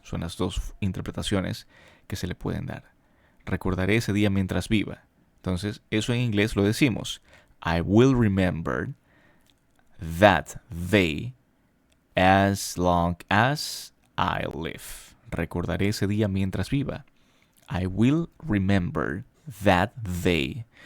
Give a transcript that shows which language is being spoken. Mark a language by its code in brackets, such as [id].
[es] Son las dos interpretaciones que se le pueden dar. Recordaré ese día mientras viva. Entonces, eso en inglés lo decimos. [en] I will remember that day as long as I live. [es] Recordaré ese día mientras viva. [en] I will remember that day.